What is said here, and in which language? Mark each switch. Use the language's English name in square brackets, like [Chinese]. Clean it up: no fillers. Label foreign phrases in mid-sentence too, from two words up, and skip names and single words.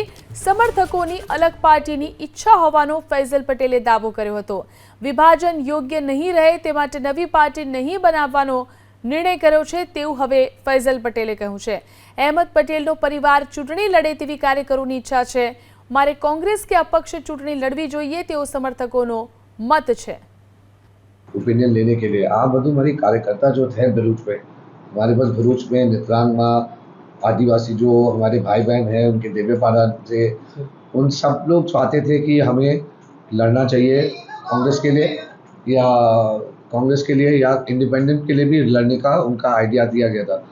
[Gujarati] સમર્થકોની અલગ પાર્ટીની ઈચ્છા હોવાનો ફૈઝલ પટેલે દાવો કર્યો હતો। વિભાજન યોગ્ય નહીં રહે તે માટે નવી પાર્ટી નહીં બનાવવાનો નિર્ણય કર્યો છે તેવું હવે ફૈઝલ પટેલે કહ્યું છે। અહેમદ પટેલનો પરિવાર ચૂંટણી લડે તેવી કાર્યકરોની ઈચ્છા છે। મારે કોંગ્રેસ કે અપક્ષ ચૂંટણી લડવી જોઈએ તેવો સમર્થકોનો મત છે। [Hindi] ओपिनियन लेने के लिए आप बधु हमारी कार्यकर्ता जो थे भरूच में, हमारे पास भरूच में नित्रान में आदिवासी जो हमारे भाई बहन हैं उनके देवेपाड़ा से उन सब लोग चाहते थे कि हमें लड़ना चाहिए कांग्रेस के लिए या इंडिपेंडेंट के लिए भी लड़ने का उनका आइडिया दिया गया था।